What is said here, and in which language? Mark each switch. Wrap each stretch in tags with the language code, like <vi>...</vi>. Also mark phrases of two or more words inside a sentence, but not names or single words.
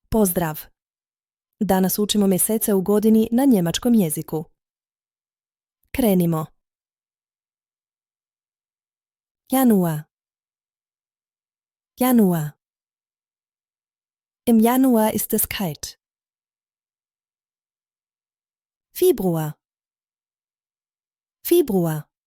<hr>Pozdrav! Danas učimo mjesece u godini na njemačkom jeziku. Krenimo. Januar.</hr> <de>Januar. Im Januar ist es kalt.</de> <hr>Februar. Februar.</hr>